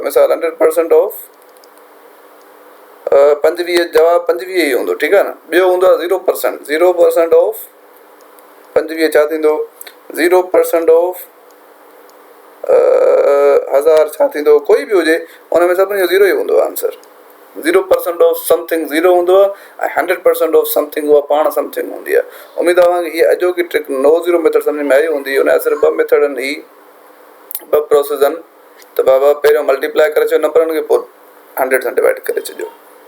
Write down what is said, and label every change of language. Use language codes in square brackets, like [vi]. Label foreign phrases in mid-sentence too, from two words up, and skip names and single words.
[sd] मिसाल 100% ऑफ 25, जवाबु 25 ई हूंदो। ठीकु आहे न। ॿियो हूंदो आहे 0% ऑफ 25 छा थींदो, 0% ऑफ 1000 छा थींदो, कोई बि हुजे, हुन में सभिनी जो 0 ई हूंदो आहे आंसर। 0% [en] of something [sd] 0 हूंदो आहे, ऐं 100% [en] of something [sd] उहा पाण समथिंग हूंदी आहे। उमेदु आहे कि हीअ अॼोकी ट्रिक [en] no zero method [sd] सम्झ में आई हूंदी। हुन सिर्फ़ु 2 मेथड आहिनि, ही 2 प्रोसेस आहिनि। त बाबा पहिरियों मल्टीप्लाई करे छॾियो नंबरनि खे, पोइ 100 सां डिवाइड करे छॾियो।